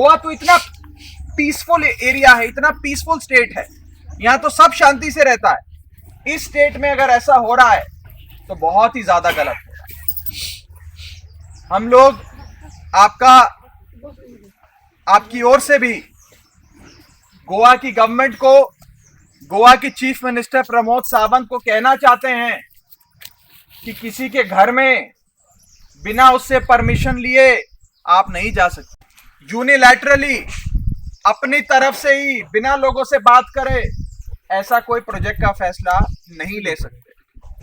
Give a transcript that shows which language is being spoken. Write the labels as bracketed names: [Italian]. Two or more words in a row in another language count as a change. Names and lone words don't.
[Hindi] और गोवा तो इतना [English] peaceful area [Hindi] है, इतना [English] peaceful state [Hindi] है, यहाँ तो सब शांति से रहता है। इस स्टेट में अगर ऐसा हो रहा है तो बहुत ही ज्यादा गलत है। हम लोग आपकी ओर से भी गोवा की गवर्नमेंट को, गोवा की [English] chief minister [Hindi] प्रमोद सावंत को कहना चाहते हैं कि किसी के घर में बिना उससे परमिशन लिए आप नहीं जा सकते। यूनिलैटरली अपनी तरफ से ही बिना लोगों से बात करे ऐसा कोई प्रोजेक्ट का फैसला नहीं ले सकते।